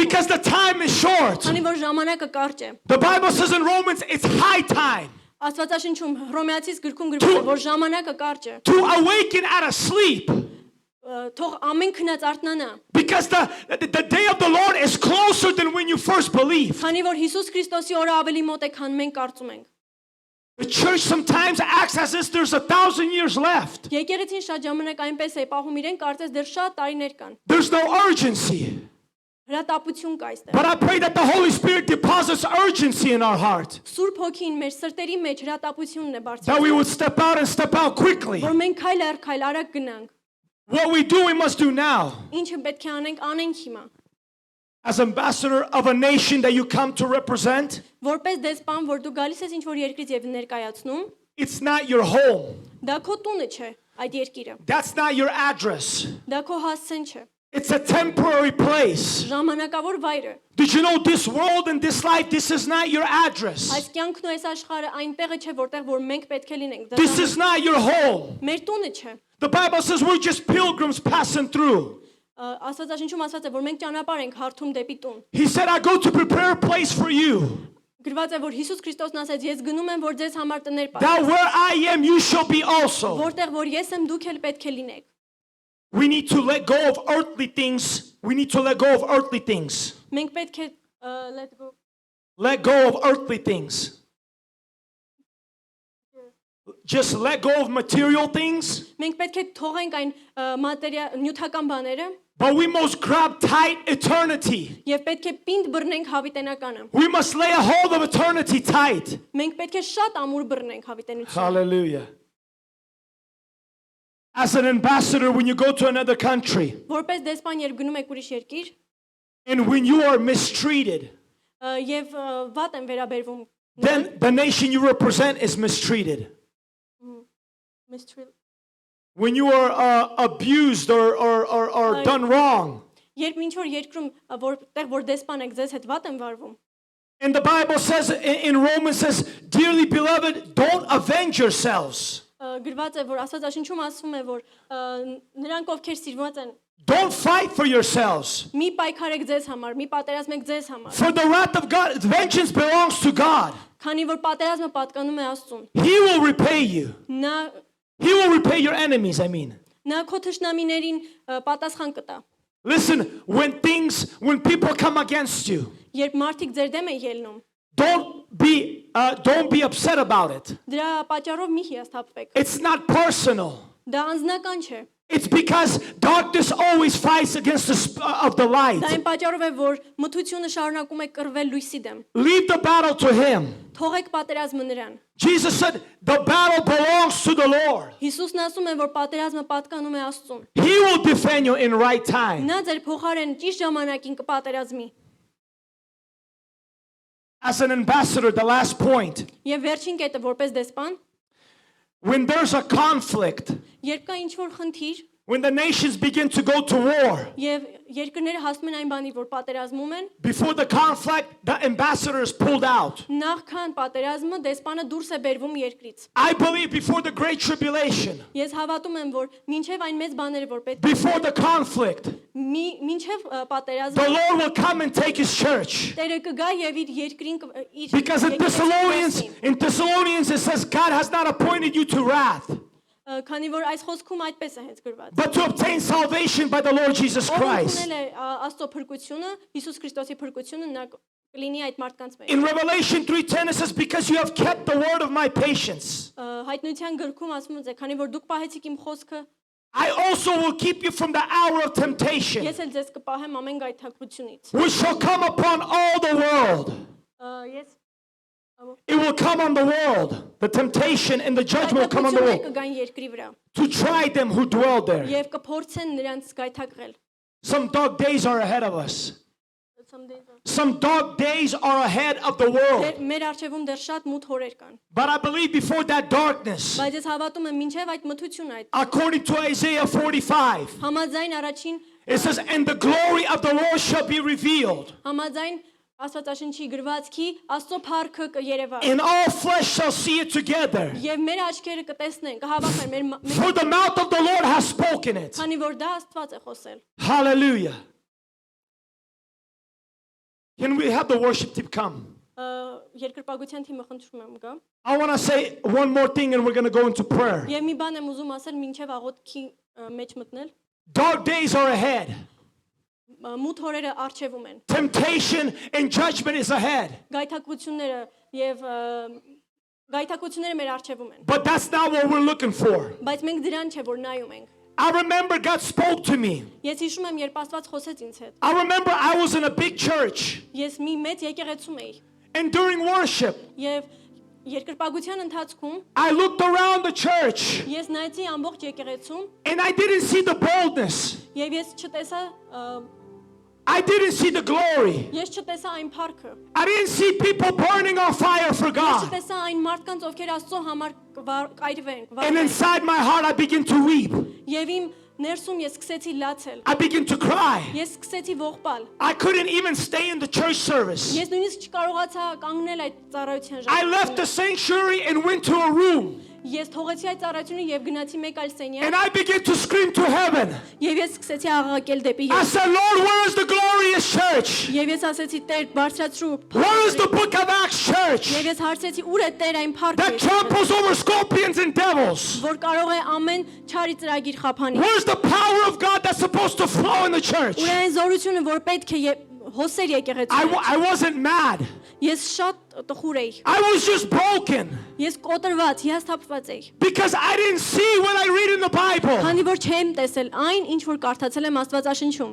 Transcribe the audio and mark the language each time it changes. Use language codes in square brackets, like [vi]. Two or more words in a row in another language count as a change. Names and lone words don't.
[en] Because the time is short. [hy] Քանի որ ժամանակը կարճ է։ [en] The Bible says in Romans, it's high time [hy] Աստվածաշնչում Հռոմեացիս գրքում գրված է, որ ժամանակը կարճ է։ [en] to awaken out of sleep. [hy] Թող ամեն քնած արթնանա։ [en] Because the day of the Lord is closer than when you first believed. [hy] Քանի որ Հիսուս Քրիստոսի օրը ավելի մոտ է, քան մենք կարծում ենք։ [en] The church sometimes acts as if there's 1,000 years left. [hy] Եկեղեցին շատ ժամանակ այնպես է պահում իրեն, կարծես դեռ շատ տարիներ կան։ [en] There's no urgency. [hy] Հրատապություն կա այստեղ։ [en] But I pray that the Holy Spirit deposits urgency in our heart. [hy] Սուրբ Հոգին մեր սրտերի մեջ հրատապությունն է [en] That we [hy] բարձրացնում, [en] would step out and step out quickly. [hy] որ մենք քայլ առ քայլ արագ գնանք։ [en] What we do, we must do now. [hy] Ինչը պետք է անենք, անենք հիմա։ [en] As ambassador of a nation that you come to represent, [hy] Որպես դեսպան, որ դու գալիս ես ինչ-որ երկրից եւ ներկայացնում, [en] it's not your home. [hy] դա քո տունը չէ, այդ երկիրը։ [en] That's not your address. [hy] Դա քո հասցեն չէ, [en] It's a temporary place. [hy] ժամանակավոր վայր է։ [en] Did you know this world and this life, this is not your address. [hy] Այս կյանքն ու այս աշխարհը այնտեղը չէ, որտեղ որ մենք պետք է լինենք։ Դա [en] This is not your home. [hy] մեր տունը չէ։ [en] The Bible says we're just pilgrims passing through. [hy] Աստվածաշնչում ասված է, որ մենք ճանապարհ ենք հարթում դեպի տուն։ [en] He said, I go to prepare a place for you. [hy] Գրված է, որ Հիսուս Քրիստոսն ասեց, ես գնում եմ, որ ձեզ համար տներ [en] That [hy] պատրաստեմ։ [en] where I am, you shall be also. [hy] Որտեղ որ ես եմ, դուք էլ պետք է լինեք։ [en] We need to let go of earthly things. We need to let go of earthly things. [hy] Մենք պետք է [en] let go Let go of earthly things. Just let go of material things. [hy] Մենք պետք է թողենք այն նյութական բաները [en] But we must grab tight eternity. [hy] եւ պետք է պինդ բռնենք հավիտենականը։ [en] We must lay a hold of eternity tight. [hy] Մենք պետք է շատ ամուր բռնենք հավիտենությունը։ [en] Hallelujah. As an ambassador, when you go to another country [hy] Որպես դեսպան երբ գնում եք ուրիշ երկիր [en] and when you are mistreated, [hy] եւ վատ են վերաբերվում, [en] then the nation you represent is mistreated. When you are abused or done wrong. [hy] երբ ինչ որ երկրում որտեղ որ դեսպան եք ձեզ հետ վատ են վարվում, [en] And the Bible says in Romans says, dearly beloved, don't avenge yourselves. [hy] գրված է, որ Աստվածաշնչում ասվում է, որ նրանք ովքեր սիրված են, [en] Don't fight for yourselves. [hy] մի պայքարեք ձեզ համար, մի պատերազմեք ձեզ համար, [en] For the wrath of God, vengeance belongs to God. [hy] քանի որ պատերազմը պատկանում է Աստծուն։ [en] He will repay you. [hy] Նա [en] He will repay your enemies, I mean. [hy] Նա քո թշնամիներին պատասխան կտա։ [en] Listen, when people come against you, [hy] Երբ մարդիկ ձեր դեմ են ելնում, [en] don't be upset about it. [hy] դրա պատճառով մի հիասթափվեք։ [en] It's not personal. [hy] Դա անձնական չէ։ [en] It's because darkness always fights against the light. [hy] Դա այն պատճառով է, որ մթությունը շարունակում է կռվել լույսի դեմ։ [en] Leave the battle to him. [hy] Թողեք պատերազմը նրան։ [en] Jesus said, the battle belongs to the Lord. [hy] Հիսուսն ասում է, որ պատերազմը պատկանում է Աստծուն։ [en] He will defend you in right time. [hy] Նա ձեր փոխարեն ճիշտ ժամանակին կպատերազմի։ [en] As an ambassador, the last point, [hy] Եվ վերջին կետը որպես դեսպան, [en] when there's a conflict, [hy] երբ կա ինչ-որ խնդիր, [en] when the nations begin to go to war, [hy] եւ երկրները հասնում են այն բանի, որ պատերազմում են, [en] before the conflict, the ambassador is pulled out. [hy] նախքան պատերազմը դեսպանը դուրս է բերվում երկրից։ [en] I believe before the great tribulation, [hy] Ես հավատում եմ, որ մինչև այն մեծ բաները, որ պետք [en] before the conflict, [hy] մինչև [en] the [hy] պատերազմը [en] Lord will come and take his church. [hy] Տերը կգա եւ իր երկրին իր [en] Because in Thessalonians it says God has not appointed you to wrath, [hy] քանի որ այս խոսքում այդպես է հենց գրված։ [en] but to obtain salvation by the Lord Jesus Christ. [hy] Ունել է Աստծո փրկությունը, Հիսուս Քրիստոսի փրկությունը նա կլինի այդ մարդկանց մեջ։ [en] In Revelation 3:10 it says, because you have kept the word of my patience, [hy] Հայտնության գրքում ասում է, քանի որ դուք պահեցիք իմ խոսքը, [en] I also will keep you from the hour of temptation, [hy] ես էլ ձեզ կպահեմ ամեն գայթակղությունից։ [en] which shall come upon all the world. [hy] Ես [en] It will come on the world. The temptation and the judgment will come on the world [hy] կգան երկրի վրա [en] to try them who dwell there. [hy] եւ կփորձեն նրանց գայթակղել։ [en] Some dark days are ahead of us. Some dark days are ahead of the world. [hy] Մեր արժևում դեռ շատ մութ օրեր կան։ [en] But I believe before that darkness, [hy] Բայց ես հավատում եմ մինչև այդ մթությունը այդ [en] according to Isaiah 45, [hy] համաձայն առաջին [en] it says, and the glory of the Lord shall be revealed, [hy] համաձայն Աստվածաշնչի գրվածքի Աստծո փառքը կերևա։ [en] and all flesh shall see it together. [hy] Եվ մեր աչքերը կտեսնեն, կհավաքեն մեր [en] For the mouth of the Lord has spoken it. [hy] քանի որ դա Աստված է խոսել։ [en] Hallelujah. Can we have the worship team come? [hy] Երկրպագության թիմը խնդրում եմ գա։ [en] I want to say one more thing and we're going to go into prayer. [hy] Եվ մի բան եմ ուզում ասել մինչև աղոթքի մեջ մտնել։ [en] Dark days are ahead. [hy] Մութ օրերը արժևում են։ [en] Temptation and judgment is ahead. [hy] Գայթակղությունները եւ գայթակղությունները մեր արժևում են։ [en] But that's not what we're looking for. [hy] Բայց մենք դրան չէ որ նայում ենք։ [en] I remember God spoke to me. [hy] Ես հիշում եմ երբ Աստված խոսեց ինձ հետ։ [en] I remember I was in a big church. [hy] Ես մի մեծ եկեղեցում էի [en] And during worship, [hy] եւ երկրպագության ընթացքում [en] I looked around the church [hy] ես նայեցի ամբողջ եկեղեցում [en] and I didn't see the boldness. [hy] եւ ես չտեսա [en] I didn't see the glory. [hy] ես չտեսա այն փառքը։ [en] I didn't see people burning on fire for [hy] Ես [en] God. [hy] չտեսա այն մարդկանց ովքեր Աստծո համար կայրվեն։ [en] And inside my heart, I began to weep. [hy] Եվ իմ ներսում ես սկսեցի լացել։ [en] I began to cry. [hy] Ես սկսեցի ողբալ։ [en] I couldn't even stay in the church service. [hy] Ես նույնիսկ չկարողացա կանգնել այդ ծառայության [en] I left the sanctuary and went to a room. [hy] Ես թողեցի այդ ծառայությունը եւ գնացի մեկ այլ սենյակ [en] And I began to scream to heaven. [hy] եւ ես սկսեցի աղաղակել դեպի [en] I [hy] Եվ [en] said, Lord, where is the glorious church? [hy] Եվ ես ասեցի Տեր բարձրացրու [en] Where is the book of Acts church [hy] Եվ ես հարցեցի ուր է Տեր այն փառքը [en] that tramples over scorpions and devils? [hy] որ կարող է ամեն չարի ծրագիր խափանի [en] Where's the power of God that's supposed to flow in the church? [hy] Ուր է այն զորությունը որ պետք է հոսեր եկեղեցու [en] I wasn't mad. [hy] Ես շատ տխուր էի [en] I was just broken [hy] Ես կոտրված հիասթափված էի [en] because I didn't see what I read in the Bible. [hy] Քանի որ չեմ տեսել այն ինչ որ կարդացել եմ Աստվածաշնչում